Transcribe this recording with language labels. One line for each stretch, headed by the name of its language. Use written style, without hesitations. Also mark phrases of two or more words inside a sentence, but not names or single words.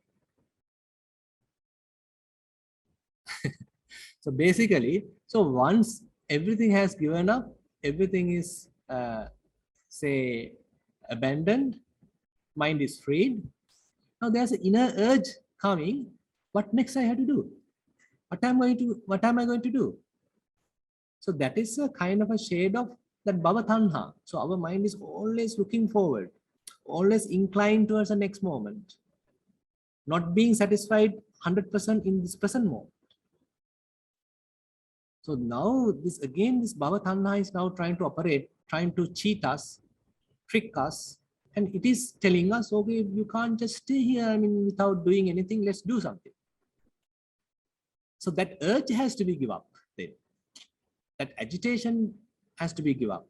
English: So basically, so once everything has given up, everything is, say, abandoned, mind is freed. Now there's an inner urge coming. What next I have to do? What am I going to do? So that is a kind of a shade of that
Pali: bhava tanha.
English: So our mind is always looking forward, always inclined towards the next moment, not being satisfied 100% in this present moment. So now this
Pali: bhava tanha
English: is now trying to operate, trying to cheat us, trick us, and it is telling us, okay, you can't just stay here, I mean, without doing anything, let's do something. So that urge has to be given up then. That agitation has to be given up.